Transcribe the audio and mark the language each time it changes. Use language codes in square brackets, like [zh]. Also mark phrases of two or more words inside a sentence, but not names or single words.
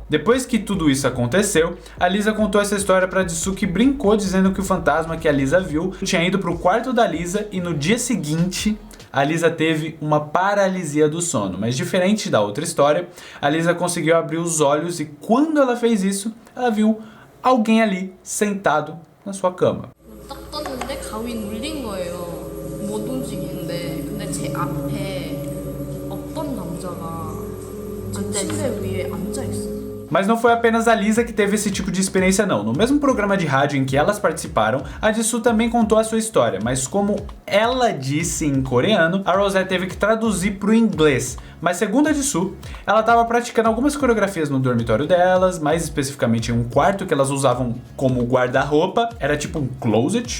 [pt] Depois que tudo isso aconteceu, a Lisa contou essa história para Jisoo, que brincou dizendo que o fantasma que a Lisa viu tinha ido pro quarto da Lisa, e no dia seguinte a Lisa teve uma paralisia do sono. Mas diferente da outra história, a Lisa conseguiu abrir os olhos, e quando ela fez isso, ela viu alguém ali sentado na sua cama. [ko] 딱 떴는데 감이 눌린 거예요. 못 움직이는데 근데 제 앞에 어떤 남자가 침대 위에 앉아 있어요. [pt] Mas não foi apenas a Lisa que teve esse tipo de experiência não. No mesmo programa de rádio em que elas participaram, a Jisoo também contou a sua história, mas como ela disse em coreano, a Rosé teve que traduzir para o inglês. Mas segundo a Jisoo, ela estava praticando algumas coreografias no dormitório delas, mais especificamente em um quarto que elas usavam como guarda-roupa, era tipo um closet.